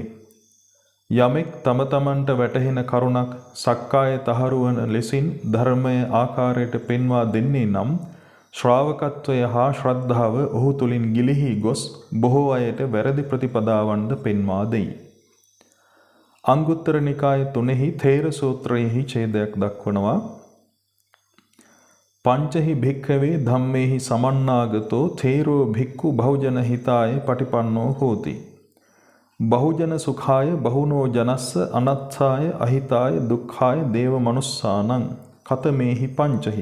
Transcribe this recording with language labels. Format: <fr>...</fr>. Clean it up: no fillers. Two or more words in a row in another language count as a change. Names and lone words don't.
<si>යමෙක් තම තමන්ට වැටහෙන කරුණක් සක්කාය තහරුවන ලෙසින් ධර්මය ආකාරයට පෙන්වා දෙන්නේ නම් ශ්‍රාවකත්වය හා ශ්‍රද්ධාව ඔහු තුළින් ගිලිහි ගොස් බොහෝ අයට වැරදි ප්‍රතිපදාවන්ද පෙන්වා දෙයි. අංගුත්තර නිකාය 3 තේර සූත්‍රයෙහි ඡේදයක් දක්වනවා.</si> <pi>පංචහි භික්ඛවේ ධම්මේහි සමන්නාගතෝ තේරෝ භික්ඛු බහුජන හිතාය පටිපන්නෝ හෝති. බහුජන සුඛාය බහුනෝ ජනස්ස අනත්ථාය අහිතාය දුක්ඛාය දේව මනුස්සානං කතමේහි පංචහි.</pi>